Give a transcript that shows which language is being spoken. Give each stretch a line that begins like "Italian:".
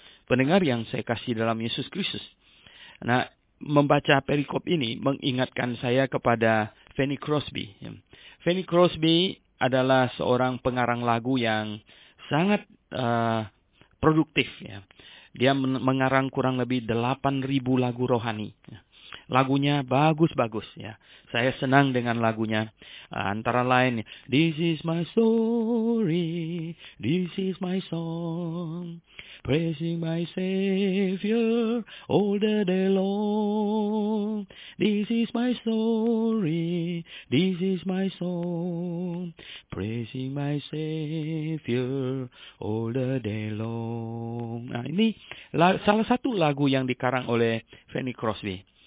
Indonesian: Pendengar yang saya kasih dalam Yesus Kristus. Nah, membaca perikop ini mengingatkan saya kepada Fanny Crosby. Fanny Crosby adalah seorang pengarang lagu yang sangat produktif. Ya. Dia mengarang kurang lebih 8.000 lagu rohani. Lagunya bagus-bagus. Ya. Saya senang dengan lagunya.
English: Antara lain, "This is my story, this is my song, praising my Savior all the day long. This is my story, this is my song, praising my Savior all the day long."
Indonesian: Nah, ini salah satu lagu yang dikarang oleh Fanny Crosby.